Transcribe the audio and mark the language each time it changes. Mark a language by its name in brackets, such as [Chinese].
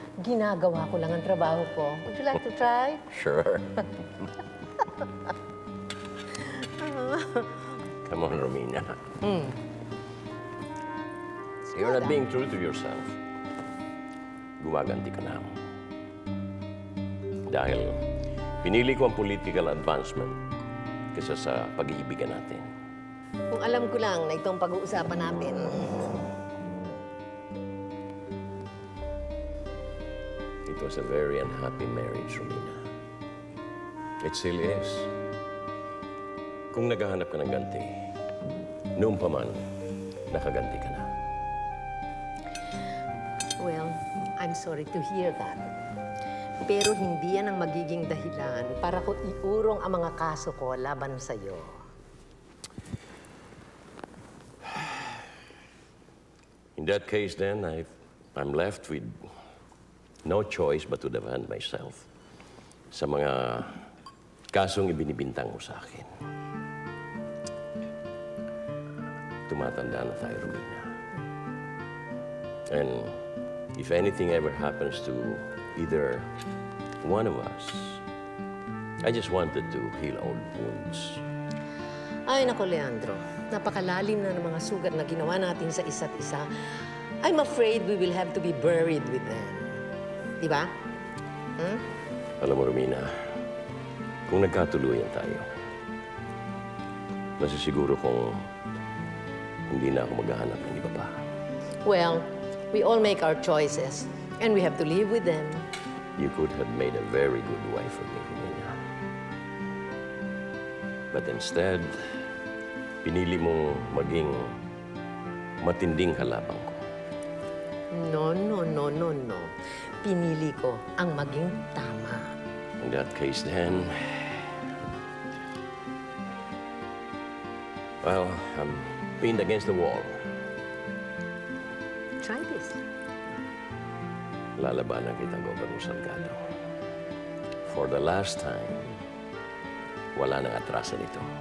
[Filipino] Ginagawa ko lang ang trabaho ko. [English] Would you like to try? Sure. Come on, Romina. You're not being true to yourself. [Filipino] Gumaganti ka na. Dahil pinili ko ang [English] political advancement [Filipino] kaysa sa pag-iibigan natin. Kung alam ko lang na itong pag-uusapan natin. [English] It was a very unhappy marriage, Romina. It still is. [Filipino] Kung naghahanap ka ng ganti, noon pa man, nakaganti ka na. [English] Well, I'm sorry to hear that. [Filipino] Pero hindi yan ang magiging dahilan para ko iurong ang mga kaso ko laban sa'yo. [English] In that case, then, I'm left with no choice but to defend myself [Filipino] sa mga kasong ibinibintang mo sa akin. Tumatanda na tayo, Romina. [English] And if anything ever happens to either one of us, I just wanted to heal old wounds. [Filipino] Ay, nako, Leandro. Napakalalim na ng mga sugat na ginawa natin sa isa't isa. [English] I'm afraid we will have to be buried with them. [Filipino] Diba? Alam mo, Romina, kung nagkatuluyan tayo, nasisiguro kong hindi na ako maghahanap ng iba pa. [English] Well, we all make our choices, and we have to live with them. You could have made a very good wife for me, Romina. But instead, [Filipino] pinili mong maging matinding kalabang ko. [English] No. [Filipino] Pinili ko ang maging tama. [English] In that case, then, well, I'm pinned against the wall. Try this. [Filipino] Lalabanan kita, Governor Salgado. [English] For the last time, [Filipino] wala nang atrasan ito.